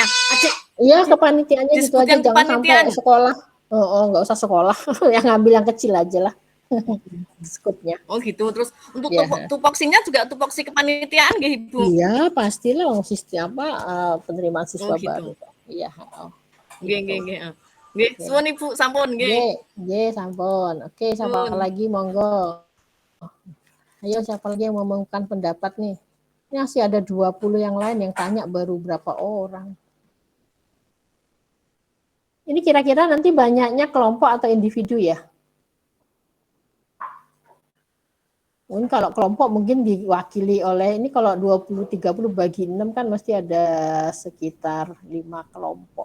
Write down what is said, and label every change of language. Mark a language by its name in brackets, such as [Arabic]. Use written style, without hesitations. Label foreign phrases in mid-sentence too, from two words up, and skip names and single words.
[Indonesian] Iya, kepanitiaannya gitu aja, jangan sampai sekolah. Nggak usah sekolah, yang ngambil yang kecil aja lah. Skutnya. Oh gitu. Terus untuk tupoksinya juga tupoksi kepanitiaan gitu, Ibu? Iya, pastilah sistem penerimaan siswa baru. Iya. [Javanese] Nggih, suwun Ibu, sampun nggih. Nggih, sampun. [Indonesian] Oke, siapa lagi monggo. Ayo siapa lagi yang mau mengungkapkan pendapat nih? Ini masih ada 20 yang lain yang tanya baru berapa orang. Ini kira-kira nanti banyaknya kelompok atau individu ya? Mungkin kalau kelompok mungkin diwakili oleh, ini kalau 20-30 bagi 6 kan mesti ada sekitar 5 kelompok.